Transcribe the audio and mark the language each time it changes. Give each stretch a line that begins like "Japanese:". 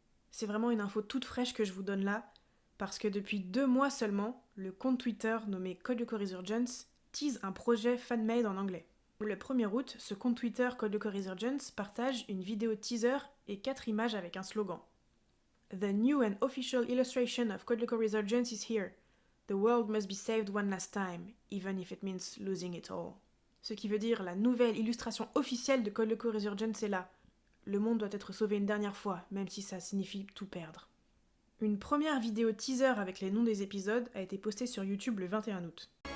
French: C'est vraiment une info toute fraîche que je vous donne là, parce que depuis 2 mois seulement, le compte Twitter nommé Code Lyoko Resurgence tease un projet fan-made en anglais. Le 1er août, ce compte Twitter Code Lyoko Resurgence partage une vidéo teaser et 4 images avec un slogan.
English: The new and official illustration of Code Lyoko Resurgence is here. The world must be saved one last time, even if it means losing it all.
French: Ce qui veut dire la nouvelle illustration officielle de Code Lyoko Resurgence est là. Le monde doit être sauvé une dernière fois, même si ça signifie tout perdre. Une première vidéo teaser avec les noms des épisodes a été postée sur YouTube le 21 août.